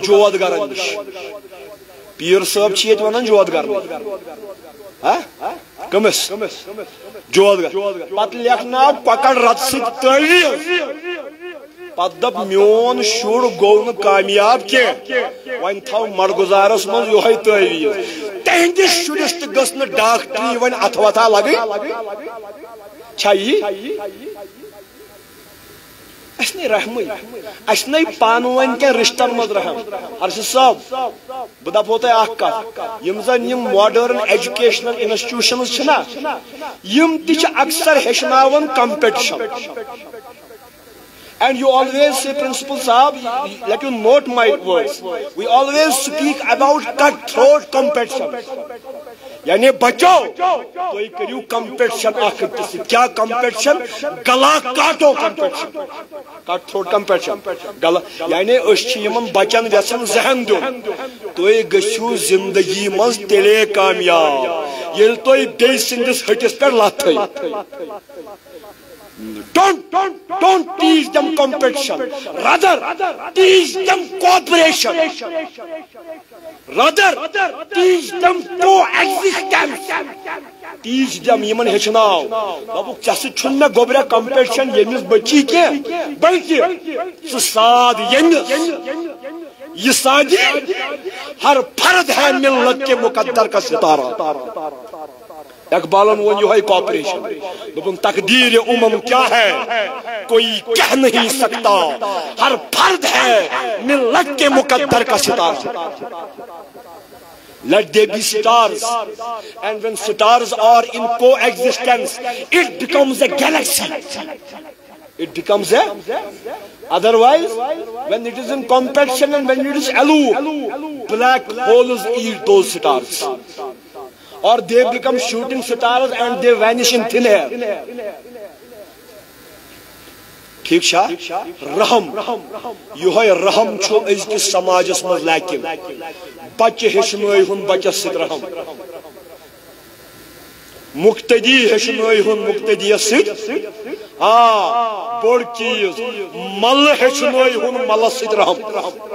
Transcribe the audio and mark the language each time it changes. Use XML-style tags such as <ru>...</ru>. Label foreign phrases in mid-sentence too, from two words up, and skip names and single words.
<ks>جود گرن نِش پیٖر صٲب چھِ ییٚتہِ ونان جود گرن کٔمِس جود گر پتہٕ لیکھناو کۄکر رت سۭتۍ تٲویٖز پتہٕ دپ میون شُر گوٚو نہٕ کامیاب کینٛہہ وۄنۍ تھاو مڑگُزارس منٛز یِہوے تٲویٖز تہنٛدِس شُرِس تہِ گٔژھ نہٕ ڈاکٹری وۄنۍ اتھٕ وتھا لگٕنۍ چھا یی اس نے رحمٕے اس نے پانہٕ ؤنۍ کٮ۪ن رشتن منٛز رحم ارشد صٲب بہٕ دپہو تۄہہِ اکھ کتھ یِم زن یِم</ks> <en>modern educational institutions</en> <ks>چھِنا یِم تہِ چھِ اکثر ہیٚچھناوان کمپٹیشن</ks> <en>And you always say, Principal Saab, let you note my words. We always speak about cutthroat competition.</en> <ks>یعنی بچو تُہۍ کٔرِو competition اکھ أکِس سۭتۍ کیٛاہ competition</ks> <ur>گلا کاٹو</ur> <ks>competition</ks> <en>cutthroat competition</en> <ks>گلا یعنی أسۍ چھِ یِمن بچن یژھان ذہن دیُن تُہۍ گٔژھِو زندگی منٛز تیلے کامیاب ییٚلہِ تُہۍ بیٚیہِ سٕنٛدِس ۂٹِس پٮ۪ٹھ لتھ تھٲیِو</ks> <en>Don't teach them competition. Rather, teach them cooperation. Rather, teach them coexistence. Teach them</en> <ks>یمن ہیٚچھناو دپُکھ ژےٚ سۭتۍ چھُنہٕ مےٚ گوٚبرا کمپٹیشن ییٚمِس بچی کینٛہہ بلکہِ ژٕ ساد ییٚمِس یہ سادی</ks> <ur>ہر فرد ہے ملت کے مقدر کا ستارہ</ur> <ks>اقبالن ون یہ کوپریشن دپن</ks> <ur>تقدیر امم کیا ہے کوئی کہہ نہیں سکتا ہر فرد ہے ملت کے مقدر کا ستارہ</ur> <en>Let there be stars, and when stars are in coexistence, it becomes a galaxy. It becomes a. Otherwise, when it is in competition and when it is aloof, black holes eat those stars, or they become shooting stars and they vanish in thin air.</en> <ks>ٹھیک چھا رحم یہ رحم چھو أزکِس سماجس مز لیکن بچہ ہیٚچھنٲے ہُن بچس سۭتۍ رحم مقتدی ہیٚچھنٲے ہُن مقتدیس سۭتۍ بوڑ چیز مل ہیٚچھنٲے ہُن ملس سۭتۍ رحم</ks>